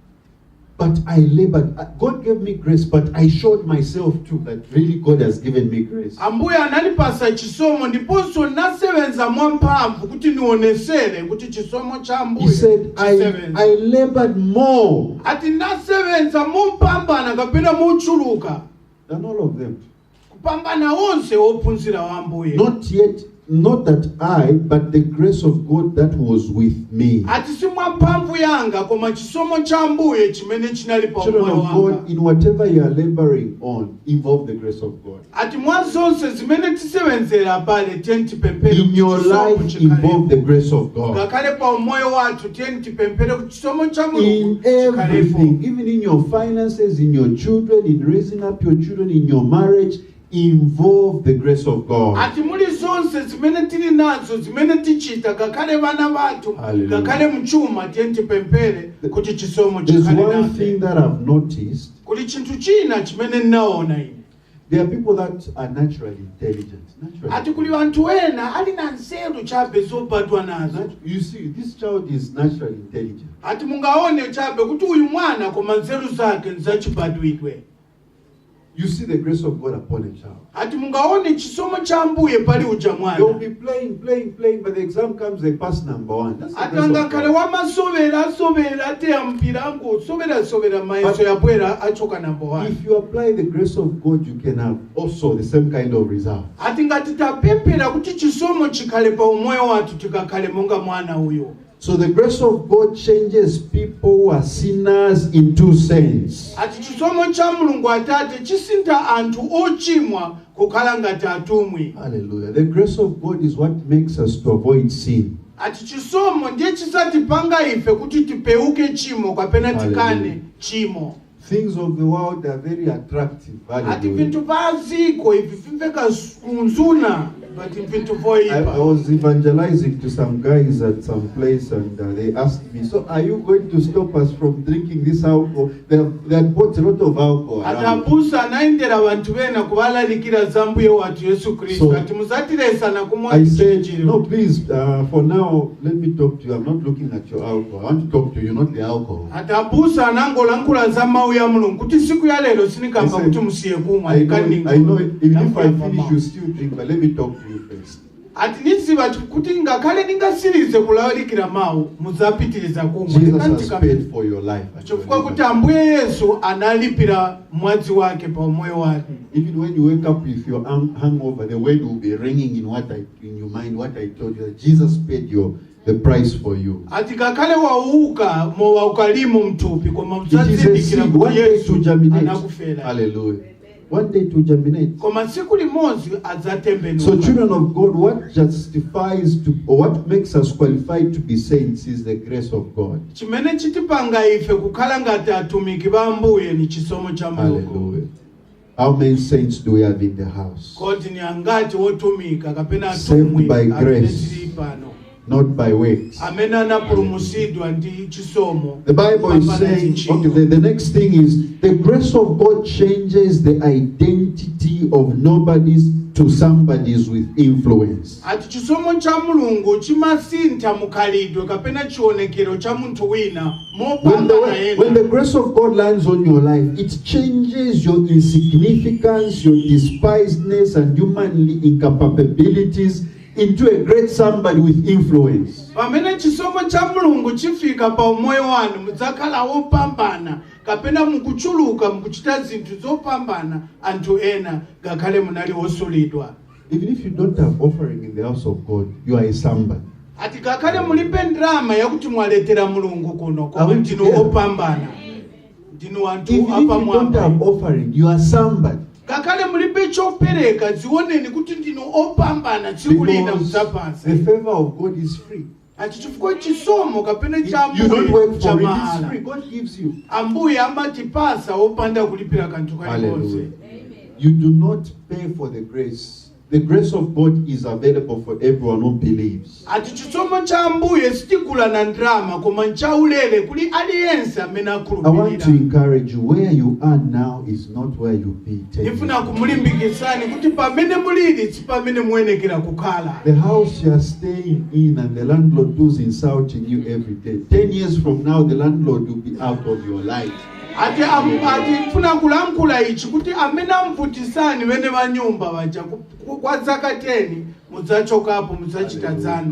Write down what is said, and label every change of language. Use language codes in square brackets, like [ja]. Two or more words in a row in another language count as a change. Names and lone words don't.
[en] But I labored. God gave me grace, but I showed myself too that really God has given me grace. [ny] Ambuye analipasa chisomo ndiponso nasebenza mwamphamvu kuti nionesere kuti chisomo cha [en] He [ny] Ambuye [en] said, [ny] chisebenza. [en] I labored more [ny] Ati nasebenza mopambana kapena mochuluka [en] than all of them. [ny] kupambana wonse ophunzira wa Ambuye. [en] Not that I, but the grace of God that was with me. [ny] Ati si mwamphamvu yanga koma chisomo cha Ambuye chimene chinali pa [en] Children [ny] umoyo [en] of [ny] wanga. [en] God, in whatever you are laboring on, involve the grace of God. [ny] Ati mwa zonse zimene tisebenzera pale tipemphere [en] In your life, involve the grace of God. [ny] ngakhale pa umoyo wathu tipemphere kuti chisomo cha Mulungu [en] In everything, even in your finances, in your children, in raising up your children, in your marriage, involve the grace of God. [ny] Ati muli zonse zimene tili nazo zimene tichita ngakhale vana vathu [en] Hallelujah. [ny] ngakhale mchuma tipemphere kuti chisomo [en] There's [ny] chikhale [en] one [ny] nafe. [en] thing that I've noticed. [ny] Kuli chinthu china chimene ninaona ine. [en] There are people that are naturally intelligent. [ny] Ati kuli vanthu ena ali na nzeru chabe zobadwa nazo. [en] You see, this child is naturally intelligent. [ny] Ati mungaone chabe kuti uyu mwana koma nzeru zake nzachibadwidwe. [en] you see the grace of God upon a child. [ny] ati mungaone chisomo cha Ambuye pali uja [en] They'll [ny] mwana [en] be playing, but the exam comes, they pass number 1. That's the grace of [ny] atanga kale [en] God. [ny] wamasovera ate yampira ngo sovera maeso yabwera achoka number 1 [en] If you apply the grace of God, you can have also the same kind of result. [ny] ati ngati tapempera kuti chisomo chikhale pa umoyo wathu tikakhale monga mwana uyo. [en] So the grace of God changes people who are sinners into saints. [ny] ati chisomo cha Mulungu Atate chisintha anthu ochimwa kukhala ngati atumwi. [en] Hallelujah. The grace of God is what makes us to avoid sin. [ny] ati chisomo ndiye chisatipanga ife kuti tipeuke chimo kapena tikane chimo. [en] Things of the world are very attractive. [ny] ati [en] Hallelujah. [ny] vinthu va ziko ivi vimveka kunzuna but vinthu [en] I [ny] voipa. [en] was evangelizing to some guys at some place, and they asked me, "So, are you going to stop us from drinking this alcohol?" They had bought a lot of alcohol [ny] ati [en] around. [ny] abusa anaendera vanthu vena kuvalalikira za Mbuye wathu Yesu Kristu [en] So, [ny] ati musatilesana kumwa [en] I said, [ny] chichiro. [en] "No, please. For now, let me talk to you. I'm not looking at your alcohol. I want to talk to you, not the alcohol." [ny] ati abusa anangolankhula za mawu ya Mulungu kuti siku ya lero sinikamba kuti musiye kumwa [en] I know. Even if I finish, you [ny] ati [en] still drink. But let me talk to you first. [ny] niziva kuti ngakhale ningasirize kulalikira mawu muzapitiriza kumwa. [en] Jesus has paid for your life. and your [ny] chifukwa kuti [en] liberty. [ny] Ambuye Yesu analipira mwazi wake pa umoyo wake. [en] Even when you wake up with your hangover, the word will be ringing in your mind. What I told you, that Jesus paid the price for you. [ny] ati ngakhale wauka mowaukalimo mthupi koma [en] It is a [ny] muzazindikira [en] seed. One [ny] kuti [en] day [ny] Yesu [en] to germinate. [ny] anakufera. [en] Hallelujah. One day to germinate. [ny] koma siku limodzi [en] So, [ny] adzatembenuka. [en] children of God, what justifies or what makes us qualified to be saints is the grace of God. [ny] chimene chitipanga ife kukhala ngati atumiki ba Ambuye ni chisomo cha Mulungu. [en] Hallelujah. How many saints do we have in the house? [ny] kodi ni angati wotumika kapena [en] Saved [ny] atumwi [en] by [ny] amene [en] grace. [ny] tili pano [en] Not by works. [ny] amene anapulumutsidwa ndi chisomo. [en] The Bible is [ny] Kapana [en] saying, [ny] chichiro. [en] okay, the next thing is the grace of God changes the identity of nobodies to somebody's with influence. [ny] ati chisomo cha Mulungu chimasintha mukhalidwe kapena chionekero cha munthu wina mopambana [en] When [ny] ena. [en] the grace of God lands on your life, it changes your insignificance, your despisedness, and humanly incapabilities into a great somebody with influence. [ny] pamene chisomo cha Mulungu chifika pa umoyo wanu mudzakhala wopambana kapena mukuchuluka mukuchita zinthu zopambana anthu ena ngakhale munali wosulidwa. [en] Even if you don't have offering in the house of God, you are a somebody. [ny] ati ngakhale mulibe ndrama yakuti mwaletera Mulungu kuno koma [en] Awe [ny] ndinu [en] together. [ny] opambana ndinu anthu [en] Even if you don't have [ny] apamwamba. [en] offering, you are somebody. [ny] ngakhale mulibe chopereka zioneni kuti ndinu opambana tsiku lina [en] Because [ny] mudzapasa. [en] the favor of God is free. [ny] ati chifukwa chisomo kapena cha [en] You don't [ny] Ambuye [en] work [ny] cha [en] for it, it's [ny] mahala. [en] free. God gives you. [ny] Ambuye amatipasa opanda kulipira kanthu kalikonse. [en] Hallelujah. You do not pay for the grace. The grace of God is available for everyone who believes. [ny] ati chisomo cha Ambuye sitigula na ndrama koma nchaulere kuli aliyense amene [en] I want to [ny] akhulupirira. [en] encourage you, where you are now is not where you'll be 10 years [ny] ndifuna [en] from now. [ny] kumulimbikitsani kuti pamene mulili si pamene muyenekera kukhala. [en] The house you are staying in and the landlord who's insulting you every day. 10 years from now, the landlord will be out of your life. [ny] ati funa kulankhula ichi kuti amene amvutisani vene vanyumba vaja kwa zaka 10 mudzachokapo mudzachita dzano.